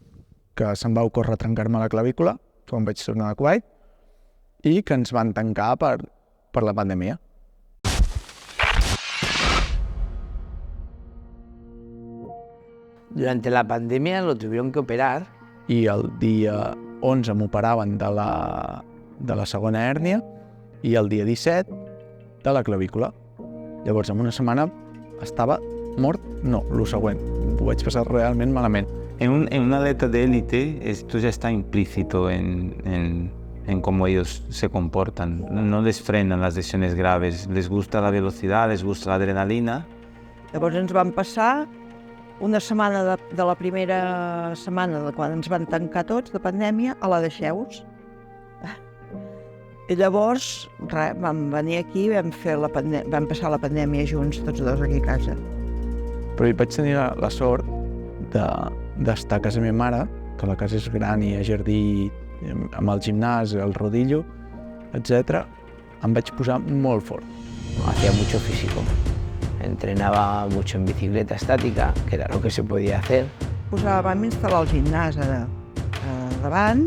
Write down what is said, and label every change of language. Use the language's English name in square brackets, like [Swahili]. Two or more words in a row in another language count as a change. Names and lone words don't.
[Catalan] Que se'm va ocórrer trencar-me la clavícula quan vaig tornar a Kuwait i que ens van tancar per la pandèmia. [Spanish] Durante la pandemia lo tuvieron que operar [Catalan] i el dia 11 m'operaven de la segona hèrnia i el dia 17 de la clavícula. Llavors, en una setmana estava mort, no, el següent. Ho vaig passar realment malament. [Spanish] En un atleta de élite esto ya está implícito en cómo ellos se comportan. No les frenan las lesiones graves, les gusta la velocidad, les gusta la adrenalina. [Catalan] Llavors ens van passar una setmana de la primera setmana de quan ens van tancar tots de pandèmia a la deixeu-vos. I llavors vam venir aquí i vam passar la pandèmia junts, tots dos aquí a casa. Però hi vaig tenir la sort d'estar a casa meva mare, que la casa és gran i hi ha jardí amb el gimnàs, el rodillo, etc. Em vaig posar molt fort. [Spanish] Hacía mucho físico. Entrenaba mucho en bicicleta estática, que era lo que se podía hacer. [Catalan] Vam instal·lar el gimnàs davant.